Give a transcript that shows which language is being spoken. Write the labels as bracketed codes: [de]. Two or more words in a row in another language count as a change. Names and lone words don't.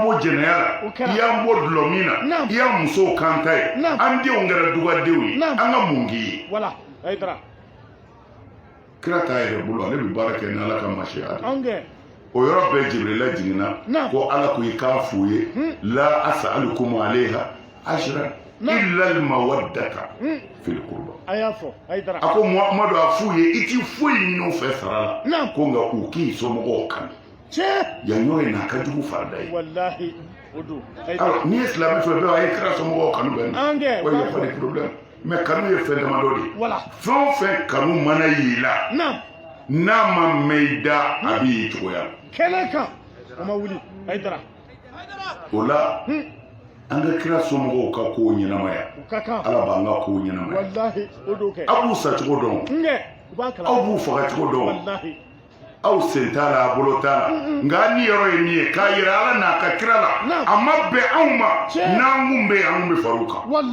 [bm] bɔ jɛnɛya la i y'an bɔ dulɔmin na i y'an musow kanta ye an denw kɛra dugadenw ye an ka mun k'i ye kira t'a yɛrɛ bolo ale bɛ baara kɛ ni ala ka masiya de o yɔrɔ bɛɛ Jibrila jiginna ko ala ko i k'a f'u ye [ar] لا أسألكم عليه أجرا إلا المودة في القربى [bm] a ko Muhamadu a f'u ye i ti foyi ɲini u fɛ sara la ko nka u k'i somɔgɔw kanu yan yɔrɔ in na a ka jugu farida ye alors n'i ye silamɛ fɛ bɛɛ a ye kira somɔgɔw kanu bɛɛ na wa [fr] il y a pas de problème mais [bm] kanu ye fɛn damadɔ de ye fɛn o fɛn kanu mana y'i la n'a ma mɛn i da a b'i ye cogoya o la an ka kira somɔgɔw ka kow ɲɛnamaya ala b'an ka kow ɲɛnamaya aw b'u sacogo dɔn aw b'u fagacogo dɔn aw sen t'a la a bolo t'a la nka ni yɔrɔ ye min ye k'a yira ala n'a ka kira la a ma bɛn anw ma n'an kun bɛ yen an kun bɛ far'u kan